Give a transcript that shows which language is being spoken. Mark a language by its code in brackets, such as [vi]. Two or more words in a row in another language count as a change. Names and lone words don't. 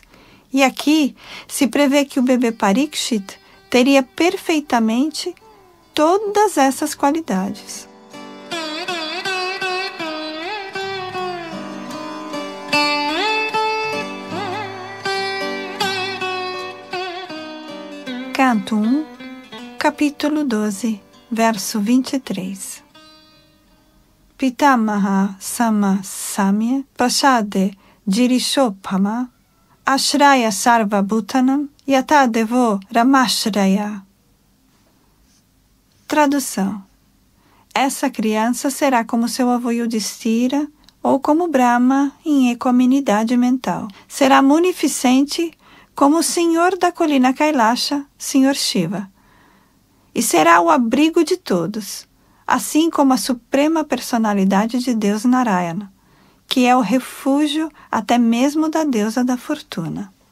[pt] E aqui se prevê que o bebê Parikshit teria perfeitamente todas essas qualidades. Canto 1, capítulo 12, verso 23. [sa] पितामह सम साम्य प्रसादे जिरिशोपम आश्रय सर्व भूतानाम् यतदेवो रमाश्रय. [pt] Tradução. Essa criança será como seu avô Yudhishthira ou como Brahma em equanimidade mental. Será munificente como o senhor da colina Kailasha, senhor Shiva, e será o abrigo de todos, assim como a suprema personalidade de Deus Narayana, que é o refúgio até mesmo da deusa da fortuna.